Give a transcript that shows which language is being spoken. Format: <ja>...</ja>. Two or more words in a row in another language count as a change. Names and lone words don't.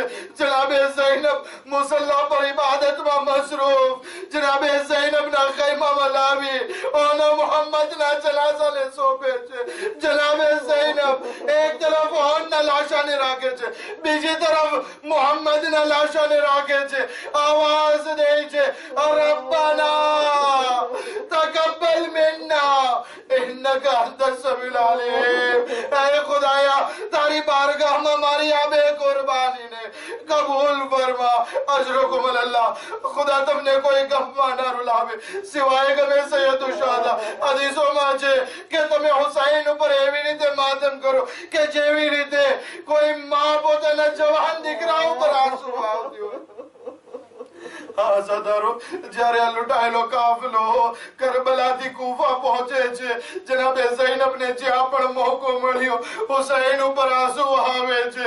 <gu>જનાબે ઝૈનબ મુસલ્લા પર ઇબાદતમાં મશરૂફ. જનાબે ઝૈનબના ખૈમામાં લાવી ઓનો મોહમ્મદના જનાઝાને સોંપે છે. જનાબે ઝૈનબ એક તરફ ઓનના લાશાને રાખે છે, બીજી તરફ મોહમ્મદના લાશાને રાખે છે. આવાજ દે છે</gu> <ar>ربنا تقبل منا انك انت السميع العليم.</ar> <gu>એ ખુદાયા તારી બારગાહ મેં હમારી આબે કુરબાની ને કબૂલ ફરમા.</gu> <ar>اجرکم اللہ.</ar> <gu>ખુદા તમ ને કોઈ ગમ ન રલાવે સવાએ</gu> <ur>غم سید الشہدا.</ur> <gu>હદીસોમાં છે કે તમે હુસૈન ઉપર એવી રીતે માતમ કરો કે જેવી રીતે કોઈ માં પોતાના જવાન દીકરા ઉપર આંસુ આવતી હોય. આઝાદારો જ્યારે આ લૂંટાયેલો કાફલો કરબલાથી કૂફા પહોંચે છે, જનાબે ઝૈનબને જ્યાં પણ મોકો મળ્યો હુસૈન ઉપર આંસુ વહાવે છે.</gu>